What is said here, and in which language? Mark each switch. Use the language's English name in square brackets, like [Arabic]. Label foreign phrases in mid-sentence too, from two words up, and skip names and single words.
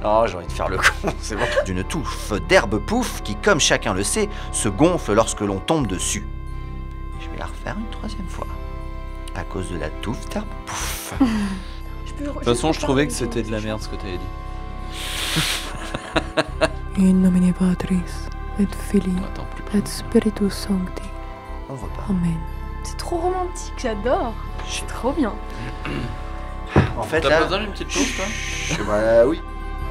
[French] Oh, j'ai envie de faire le con, c'est bon. D'une touffe d'herbe pouf qui, comme chacun le sait, se gonfle lorsque l'on tombe dessus. Je vais la refaire une troisième fois. À cause de la touffe d'herbe pouf. De toute façon, je trouvais que c'était de la merde ce que t'avais dit. [Latin] In nomine Patris, et Filii, [French] Attends, plus [Latin] et Spiritus Sancti. [French] On voit pas. Amen. C'est trop romantique, j'adore. C'est trop bien. En fait, T'as là... besoin d'une petite pause, toi Bah oui.